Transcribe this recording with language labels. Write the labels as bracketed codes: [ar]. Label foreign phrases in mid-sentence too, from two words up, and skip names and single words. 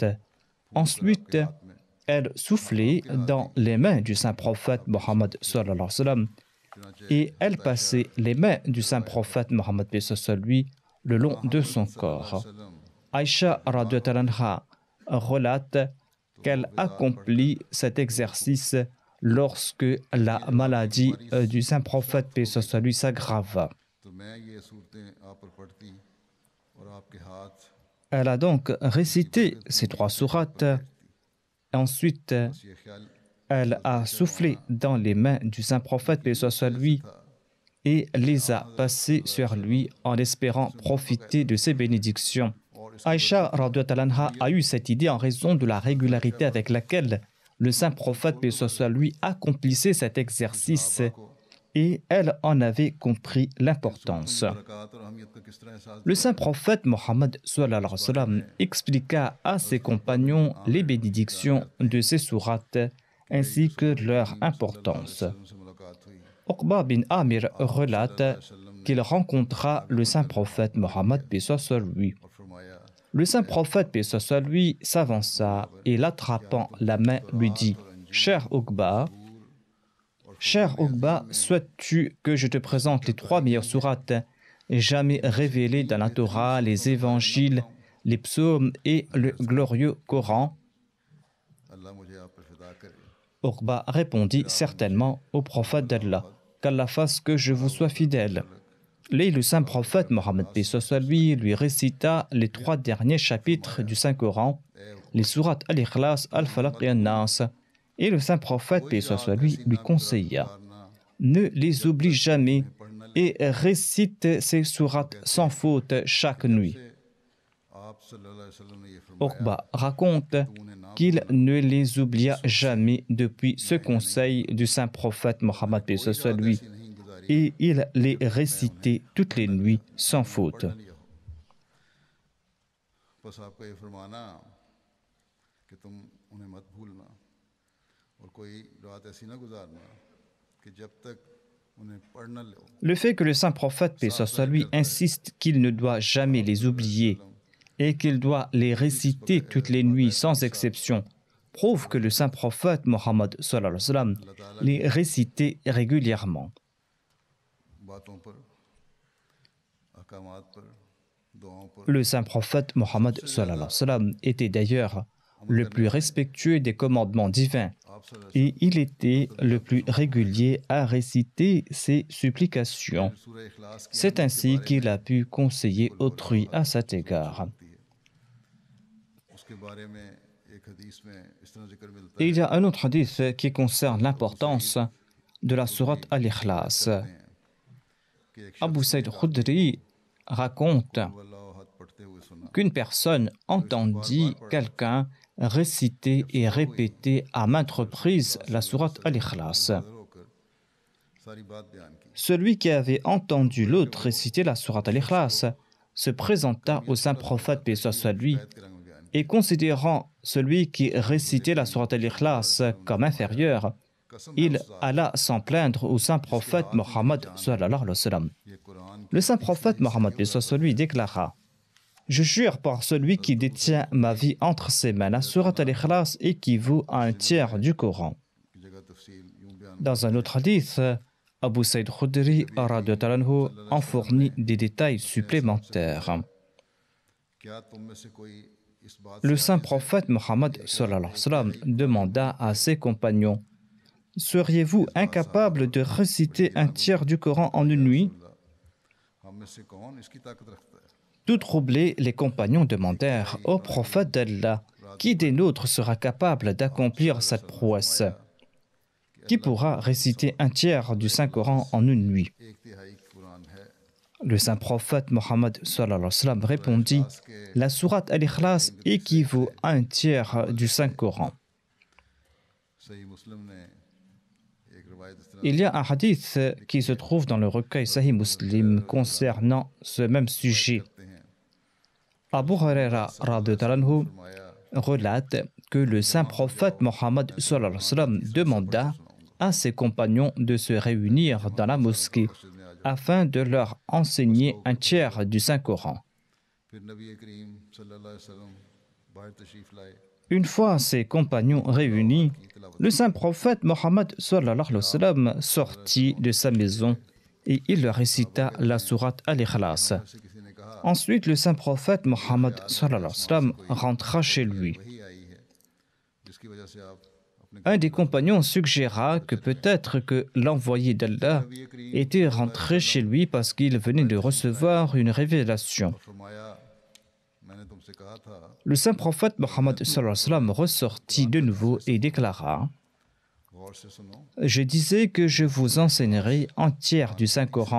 [fr] Ensuite, elle soufflait dans les mains du saint prophète Mohammed [ar] صلى الله عليه وسلم [fr] et elle passait les mains du saint prophète Mohammed paix soit lui le long de son corps. Aïcha [ar] رضي الله عنها [fr] relate qu'elle accomplit cet exercice lorsque la maladie du saint prophète, paix sur lui, s'aggrava. [ur] تو میں یہ سورتیں آپ پر پڑھتی اور آپکے ہاتھ [fr] Elle a donc récité ces 3 sourates. Ensuite, [ur] بس یہ خیال [fr] elle a soufflé dans les mains du saint prophète, paix sur lui, et les a passées sur lui en espérant profiter de ses bénédictions. Aïcha [ar] رضي الله عنها [fr] a eu cette idée en raison de la régularité avec laquelle le saint prophète, paix sur lui, accomplissait cet exercice, et elle en avait compris l'importance. [ur] برکت اور اہمیت کا کس طرح احساس [fr] Le saint prophète Mohammed [ar] صلى الله عليه وسلم [fr] expliqua à ses compagnons les bénédictions de ces sourates ainsi que leur importance. [ur] سے ملاقات ہوئی [fr] Uqba bin Amir relate qu'il rencontra le saint prophète Mohammed, paix sur lui. [ur] اور فرمایا [fr] Le saint prophète, paix sur lui, s'avança et l'attrapant la main lui dit « Cher Uqba, souhaites-tu que je te présente les 3 meilleures sourates jamais révélées dans la Torah, les évangiles, les psaumes et le glorieux Coran ?» [ur] اللہ مجھے آپ پر فدا کرے [fr] Uqba répondit certainement au prophète d'Allah, qu'Allah fasse que je vous sois fidèle. Et le saint prophète Mohammed, paix sur lui récita les 3 derniers chapitres du Saint-Coran, les sourates Al-Ikhlas, Al-Falaq et An-Nas. Et le saint prophète, paix sur lui conseilla « Ne les oublie jamais et récite ces sourates sans faute chaque nuit. » [ur] آپ [ar] صلى الله عليه وسلم [ur] نے یہ فرمایا [fr] Uqba raconte qu'il ne les oublia jamais depuis ce conseil du saint prophète Mohammed, paix sur lui, [ur] نہیں گزاری [fr] et il les récitait toutes les nuits sans faute. [ur] پڑھ لیا ہو بس آپکا یہ فرمانا کہ تم انہیں مت بھولنا اور کوئی رات ایسی نہ گزارنا کہ جب تک انہیں پڑھ نہ لو [fr] Le fait que le saint prophète, paix sur lui, insiste qu'il ne doit jamais les oublier et qu'il doit les réciter toutes les nuits sans exception prouve que le saint prophète Mohammed [ar] صلى الله عليه وسلم [fr] les récitait régulièrement. [ur] باتوں پر احکامات پر دعاؤں پر [fr] Le saint prophète Mohammed [ar] صلى الله عليه وسلم [fr] était d'ailleurs le plus respectueux des commandements divins [ur] آپ صلی‌اللہ [fr] et il était le plus régulier à réciter ses supplications. [ur] علیہ سورہ اخلاص کی [fr] C'est ainsi qu'il a pu conseiller autrui à cet égard. [ur] اسکے بارے میں ایک حدیث میں اس طرح ذکر ملتا [fr] Et il y a un autre hadith qui concerne l'importance de la sourate Al-Ikhlas. [ur] ہے کہ ایک [fr] Abu Saïd Khudri raconte [ur] اللہ حد پڑھتے ہوئے سنا [fr] qu'une personne entendit quelqu'un réciter et répéter à maintes reprises la sourate Al-Ikhlas. [ur] حاضر ہوکر ساری بات بیان کی [fr] Celui qui avait entendu l'autre réciter la sourate Al-Ikhlas se présenta au saint prophète, paix sur lui, [ur] کے رنگ میں بیان [fr] et considérant celui qui récitait la sourate Al-Ikhlas comme inférieur, il alla s'en plaindre au saint prophète Mohammed [ar] صلى الله عليه وسلم. [ur] یہ قرآن [fr] Le saint prophète Mohammed paix sur lui déclara « Je jure par celui qui détient ma vie entre ses mains, la sourate Al-Ikhlas équivaut à un tiers du Coran. [ur] کی جگہ تفصیل یوں بیان » [fr] Dans un autre hadith, Abu Saïd Khudri [ar] رضي الله عنه [fr] en fournit des détails supplémentaires. [ur] کیا تم میں سے کوئی اس بات [fr] Le saint prophète Mohammed [ar] صلى الله عليه وسلم [fr] demanda à ses compagnons « Seriez-vous incapables de réciter un tiers du Coran en une nuit ?» [ur] ہم میں سے کون اسکی طاقت رکھتا ہے [fr] Tout troublés, les compagnons demandèrent au prophète d'Allah « Qui des nôtres sera capable d'accomplir cette prouesse ? Qui pourra réciter un tiers du Saint-Coran en une nuit ?» [ur] ایک تہائی قرآن ہے [fr] Le saint prophète Mohammed [ar] صلى الله عليه وسلم [fr] répondit « La sourate Al-Ikhlas équivaut à un tiers du Saint-Coran. [ur] صحیح مسلم نے ایک روایت اس طرح [fr] Il y a un hadith qui se trouve dans le recueil Sahih Muslim concernant ce même sujet. [ur] کرتے ہیں [fr] Abu Huraira [ar] رضي الله عنه [ur] फरमाया [fr] relate que le saint prophète Mohammed [ar] صلى الله عليه وسلم [fr] demanda à ses compagnons de se réunir dans la mosquée afin de leur enseigner un tiers du Saint-Coran. [ur] پھر نبی کریم [ar] صلى الله عليه وسلم [ur] باہر تشریف لائے [fr] Une fois ses compagnons réunis, le saint prophète Mohammed [ar] صلى الله عليه وسلم [fr] sortit de sa maison et il leur récita la sourate Al-Ikhlas. [ur] سے کسی نے کہا [fr] Ensuite, le saint prophète Mohammed [ar] صلى الله عليه وسلم [fr] rentra chez lui. [ur] وحی آئی ہے جسکی وجہ سے آپ [fr] un des compagnons suggéra que peut-être que l'envoyé d'Allah était rentré chez lui parce qu'il venait de recevoir une révélation. Le saint prophète Mohammed ressortit de nouveau et déclara: Je disais que je vous enseignerai un tiers du Saint-Coran.